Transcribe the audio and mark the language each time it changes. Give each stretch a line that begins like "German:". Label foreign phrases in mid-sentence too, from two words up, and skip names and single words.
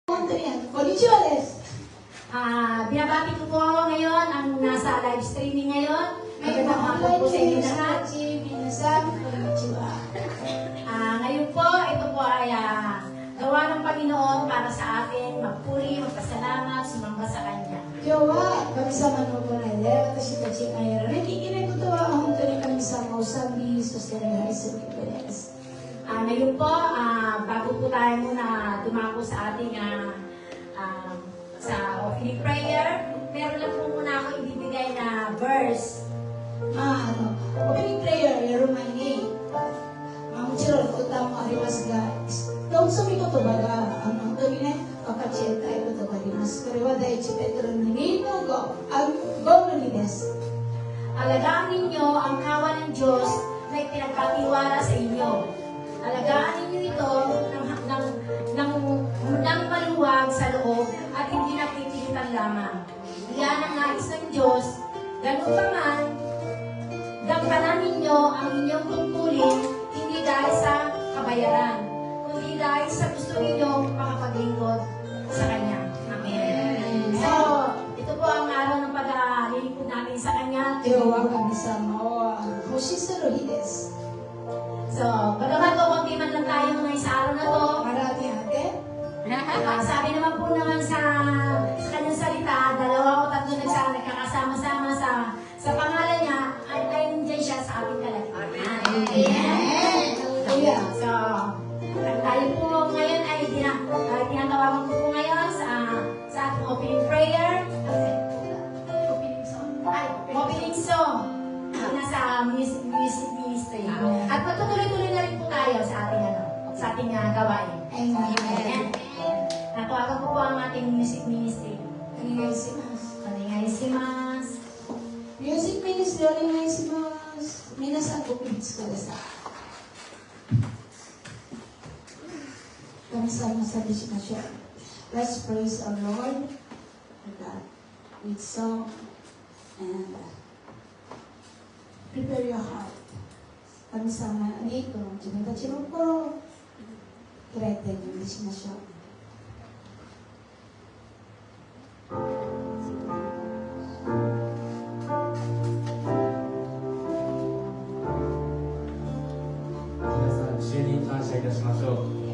Japanese: こんにちはです.
Filipino: Binabati ko po ngayon ang nasa live streaming ngayon. Magandang hapon po sa inyo lahat.
Japanese: 皆さん、こんにちは.
Filipino: Ngayon po, ito po ay gawa ng Panginoon para sa atin, magpuri, magpasalamat, sumamba sa Kanya.
Japanese: 今日は神様の行いで私たちがやらなきゃいけないことは本当に神様を賛美、そして礼拝することです。
Filipino: Ngayon po, bago po tayo muna dumako sa ating sa
English: opening prayer,
Filipino: meron lang po muna ako ibibigay na verse.
English: opening prayer
Japanese: やる前に、もちろん歌もありますが、どうぞ御言葉が本当にね、分かち得たいことがあります。これは第一ペトロの2の5の2です。
Filipino: Alagaan ninyo ang kawan ng Diyos na ipinagkatiwala sa inyo. Alagaan ninyo ito ng maluwag sa loob at hindi napipilitan lamang. Iyan ang nais ng Diyos, ganun pa man, gampanan ninyo ang inyong tungkulin hindi dahil sa kabayaran, kundi dahil sa gusto ninyong makapaglingkod sa Kanya. Amen. So, ito po ang araw ng paglilingkod natin sa Kanya.
Japanese: 今日は神様を欲しする日です。
Filipino: So, bagamat po konti man lang tayo ngayon sa araw na to, Marami ate. sabi naman po naman sa kanyang salita, 2 o 3 nagkakasama-sama sa pangalan niya, ay nandiyan siya sa ating kalagitnaan. Amen. Hallelujah. So, tayo po ngayon ay tinatawagan ko po ngayon sa ating
English: opening prayer. Opening song. Opening song.
Filipino: Nasa
English: music ministry.
Filipino: At magtutuloy-tuloy na rin po tayo sa ating gawain. Amen. Natawagan ko po ang ating
English: music ministry.
Japanese: お願いします。お願いします。
English: music ministry
Japanese: お願いします。皆さんご起立ください。神様を賛美しましょう。
English: Let's praise our Lord and God with song and prepare your heart.
Japanese: 神様にこの自分たちの心を開いてお願いしましょう。皆さん、主に感謝いたしましょう。